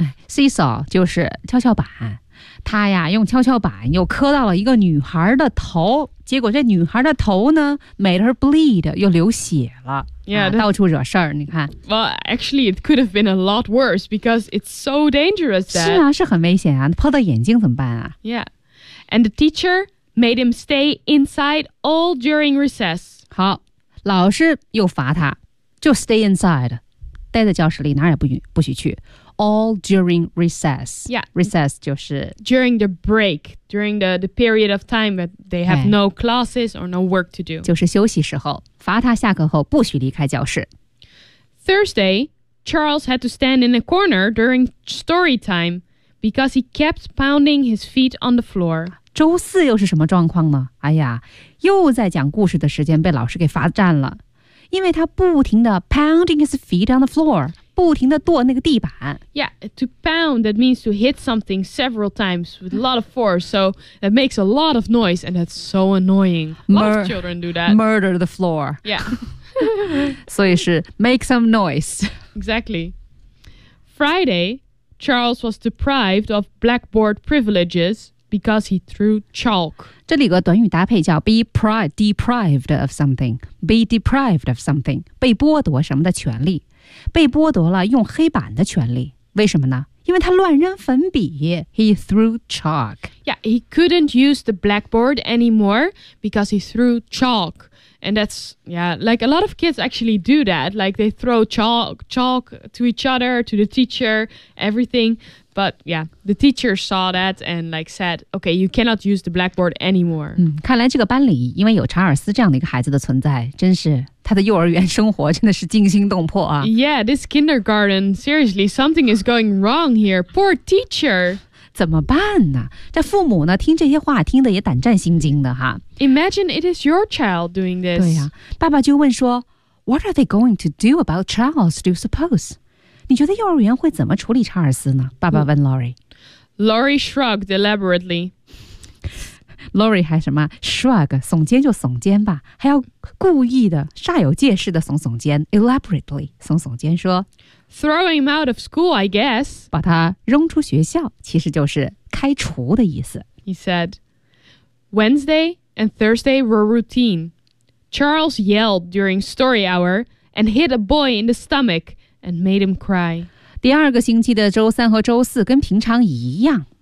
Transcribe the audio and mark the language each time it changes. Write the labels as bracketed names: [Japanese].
[Chinese] 哎、seesaw 就是跷跷板，他呀用跷跷板又磕到了一个女孩的头，结果这女孩的头呢 [English] made her bleed, [Chinese] 又流血了， [English] yeah,、 [Chinese] 啊、到处惹事儿。你看 [English] ，Well, actually, it could have been a lot worse because it's so dangerous. That, [Chinese] 是啊，是很危险啊，泼到眼睛怎么办啊 [English] ？Yeah, and the teacher made him stay inside all during recess. [Chinese] 好，老师又罚他，就 [English] stay inside, [Chinese] 待在教室里，哪儿也不许去。 [English] All during recess. Yeah. [Chinese] Recess 就是 [English] during the break, during the period of time that they have、哎、no classes or no work to do. [Chinese] 就是休息时候，罚他下课后不许离开教室。 [English] Thursday, Charles had to stand in a corner during story time because he kept pounding his feet on the floor. [Chinese] 周四又是什么状况呢？哎呀，又在讲故事的时间被老师给罚站了，因为他不停地 [English] pounding his feet on the floor. [Chinese] 不停地跺那个地板。 [English] Yeah, to pound, that means to hit something several times with a lot of force, so that makes a lot of noise, and that's so annoying. A lot of children do that. Murder the floor. Yeah. [Chinese] 所以是 [English] make some noise. Exactly. Friday, Charles was deprived of blackboard privileges because he threw chalk. [Chinese] 这里有个短语搭配叫 be deprived of something. [English] Be deprived of something. [Chinese] 被剥夺什么的权利。被剥夺了用黑板的权利，为什么呢？因为他乱扔粉笔。 [English] He threw chalk. Yeah, he couldn't use the blackboard anymore because he threw chalk. And that's, yeah, like a lot of kids actually do that. Like they throw chalk to each other, to the teacher, everything. But yeah, the teacher saw that and like said, okay, you cannot use the blackboard anymore. [Chinese] 嗯，看来这个班里因为有查尔斯这样的一个孩子的存在，真是。他的幼儿园生活真的是惊心动魄啊。 [English] Yeah, this kindergarten, seriously, something is going wrong here. Poor teacher. [Chinese] 怎么办呢？这父母呢，听这些话听得也胆战心惊的哈。 [English] Imagine it is your child doing this. [Chinese] 对呀、啊，爸爸就问说 [English] What are they going to do about Charles, do you suppose? [Chinese] 你觉得幼儿园会怎么处理查尔斯呢？爸爸问 Lori. [English] Lori shrugged elaborately. [Chinese] Lori 还什么 shrug 耸肩就耸肩吧，还要故意的煞有介事的耸耸肩 ，elaborately 耸耸肩说 [English] ，throw him out of school, I guess， [Chinese] 把他扔出学校，其实就是开除的意思。 [English] He said, Wednesday and Thursday were routine. Charles yelled during story hour and hit a boy in the stomach and made him cry. [Chinese] 第二个星期的周三和周四跟平常一样。